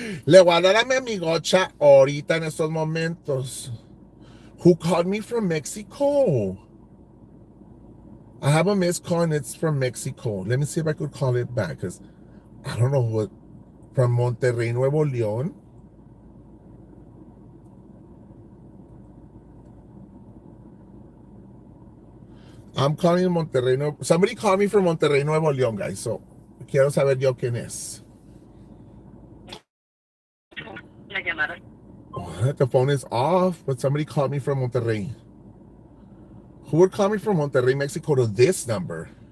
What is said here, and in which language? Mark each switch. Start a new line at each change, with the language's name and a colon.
Spanish: Le voy a dar a mi amigocha ahorita en estos momentos.
English: Who called me from Mexico? I have a missed call and it's from Mexico. Let me see if I could call it back, because I don't know what. From Monterrey, Nuevo León. I'm calling Monterrey. Somebody called me from Monterrey, Nuevo León, guys.
Spanish: So, quiero saber yo quién es.
English: What? The phone is off, but somebody called me from Monterrey. Who would call me from Monterrey, Mexico to this number?